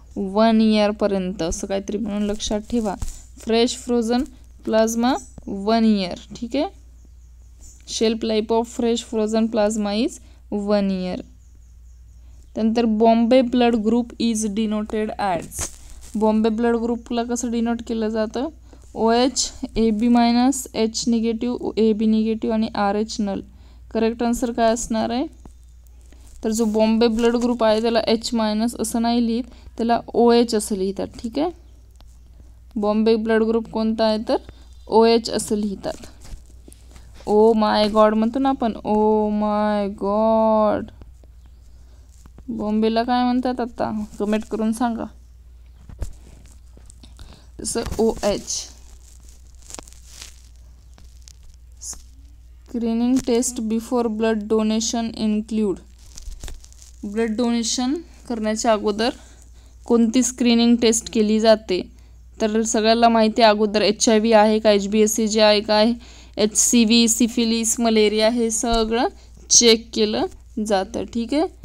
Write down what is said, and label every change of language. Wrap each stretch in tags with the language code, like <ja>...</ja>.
<mr>1 इयरपर्यंत, असं काहीतरी म्हणून लक्षात ठेवा. Fresh frozen plasma 1 year. ठीक आहे.</mr> <en>Shelf life of fresh frozen plasma is 1 year. त्यानंतर Bombay blood group is denoted as.</en> <mr>Bombay blood ग्रुपला कसं डिनोट केलं जातं?</mr> <en>OH, AB-, H negative, AB negative</en> <mr>आणि</mr> <en>RH नल.</en> <mr>करेक्ट आन्सर काय असणार आहे? तर जो बॉम्बे ब्लड ग्रुप आहे त्याला H- असं नाही लिहित, त्याला OH असं लिहितात. ठीक आहे. बॉम्बे ब्लड ग्रुप कोणता आहे तर OH असं लिहितात.</mr> <en>oh my god</en> <mr>म्हणतो ना आपण, ओ माय गॉड. बॉम्बेला काय म्हणतात आता? कमेंट करून सांगा. तसं OH.</mr> <en>Screening test before blood donation include.</en> <mr>Blood donation करण्याच्या अगोदर कोणती स्क्रीनिंग टेस्ट केली जाते? तर सगळ्याला माहिती आहे अगोदर HIV आहे का, HBsAg आहे काय, HCV, सिफिलिस, मलेरिया हे सगळं चेक केलं जातं. ठीक आहे.</mr>